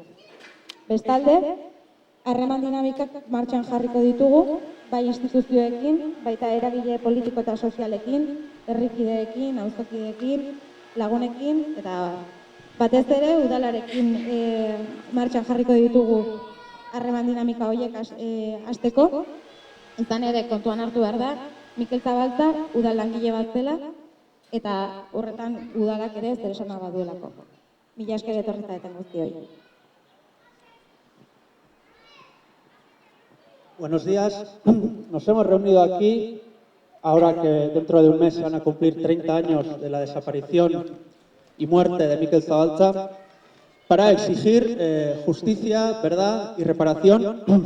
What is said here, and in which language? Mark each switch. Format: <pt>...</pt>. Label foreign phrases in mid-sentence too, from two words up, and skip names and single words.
<eu>Bestalde, harreman dinamikak martxan jarriko ditugu, bai instituzioekin, baita eragile politiko eta sozialekin, herrikideekin, auzokideekin, lagunekin, eta batez ere udalarekin martxan jarriko ditugu harreman dinamika horiek hasteko. Izan ere kontuan hartu behar da, Mikel Zabaltza udal langile bat zela eta horretan udalak ere zer esana baduelako. Mila esker etorri zareten guztioi.</eu> <es>Buenos días. Nos hemos reunido aquí, ahora que dentro de un mes se van a cumplir 30 años de la desaparición y muerte de Mikel Zabaltza, para exigir justicia, verdad y reparación.</es>